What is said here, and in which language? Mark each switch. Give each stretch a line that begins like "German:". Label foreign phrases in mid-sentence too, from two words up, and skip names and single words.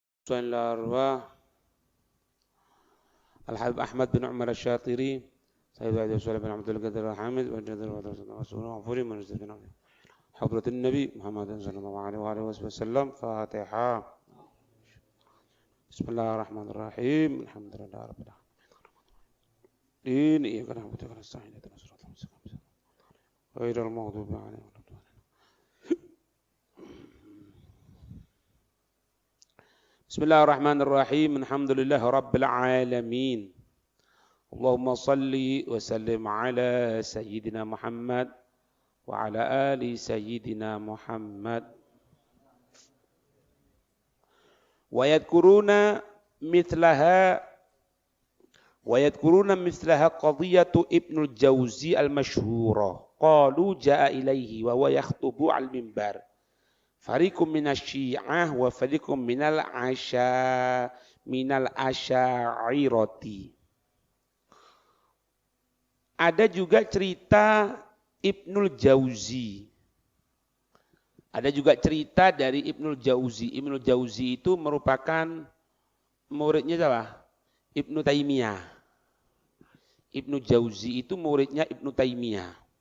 Arabic: حسين لروا، الحبيب أحمد بن عمر الشاطري، سيد عبد السلام بن عبد القادر الحامد، وجد ورسول الله ومن اصطفينا. حضرة النبي محمد صلى الله عليه وسلم. Fatihah. بسم الله الرحمن الرحيم. الحمد لله رب العالمين. إياك نعبد ونستعين اهدنا الصراط المستقيم. غير المغضوب عليهم ولا الضالين. بسم الله الرحمن الرحيم. الحمد لله رب العالمين. اللهم صل وسلم على سيدنا محمد وعلى آل سيدنا محمد. ويذكرون مثلها قضية ابن الجوزي المشهورة. قالوا جاء إليه وهو يخطب المنبر. فريق من الشيعة وفريق من الأشعرية.
Indonesian: Ada juga cerita Ibnul Jauzi. Ada juga cerita dari Ibnul Jauzi. Ibnul Jauzi itu merupakan muridnya siapa? Ibnu Taimiyah. Ibnu Jauzi itu muridnya Ibnu Taimiyah.